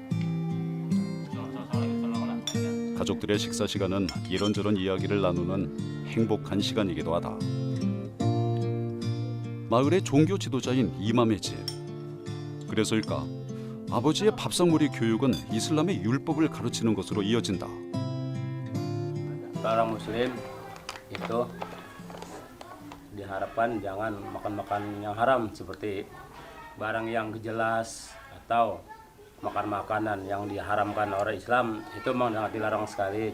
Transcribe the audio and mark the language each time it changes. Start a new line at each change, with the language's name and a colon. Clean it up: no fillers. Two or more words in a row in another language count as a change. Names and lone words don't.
Korean: 가족들의 식사 시간은 이런저런 이야기를 나누는 행복한 시간이기도 하다. 마을의 종교 지도자인 이맘의 집. 그래서일까? 아버지의 밥상머리 교육은 이슬람의 율법을 가르치는 것으로 이어진다.
Indonesian: Orang Muslim itu diharapkan jangan makan yang haram seperti barang yang jelas atau makan makanan yang diharamkan orang Islam itu memang sangat dilarang sekali.